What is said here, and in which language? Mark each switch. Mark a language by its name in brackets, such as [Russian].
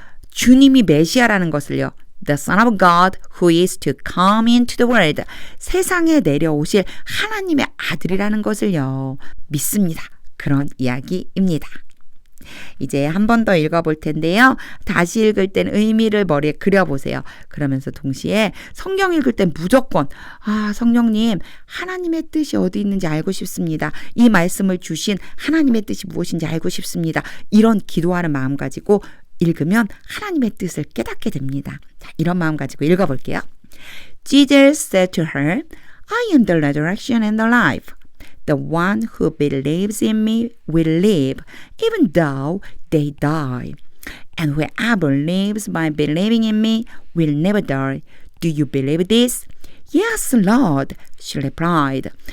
[Korean] 주님이 메시아라는 것을요. [English] The Son of God who is to come into the world. [Korean] 세상에 내려오실 하나님의 아들이라는 것을요. 믿습니다. 그런 이야기입니다. 이제 한 번 더 읽어볼 텐데요. 다시 읽을 땐 의미를 머리에 그려보세요. 그러면서 동시에 성경 읽을 땐 무조건 성령님 하나님의 뜻이 어디 있는지 알고 싶습니다. 이 말씀을 주신 하나님의 뜻이 무엇인지 알고 싶습니다. 이런 기도하는 마음 가지고 읽으면 하나님의 뜻을 깨닫게 됩니다. 자, 이런 마음 가지고 읽어볼게요. [English] Jesus said to her, I am the resurrection and the life. The one who believes in me will live, even though they die. And whoever lives by believing in me will never die. Do you believe this? Yes, Lord, she replied.